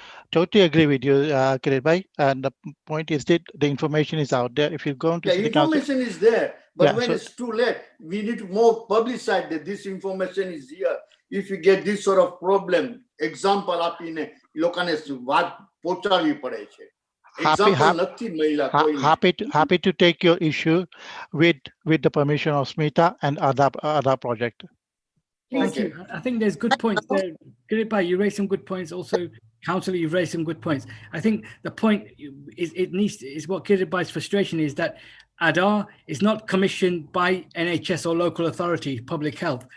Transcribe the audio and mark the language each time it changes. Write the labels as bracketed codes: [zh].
[en] Totally agree with you, Kirit Bhai. And the point is that the information is out there. If you go into City Council, information is there, but when it's too late, we need to more publicize that this information is here. If you get this sort of problem, example [gu] આપીને લોકોને વાત પહોંચાડવી પડે છે. Example નથી મળ્યા કોઈને. [en] happy to take your issue with the permission of Smita and Adhar Project. Thank you. I think there's good points there. Kirit Bhai, you raised some good points. Also, Councillor, you've raised some good points. I think the point is what Kirit Bhai's frustration is, that Adhar is not commissioned by NHS or local authority, public health.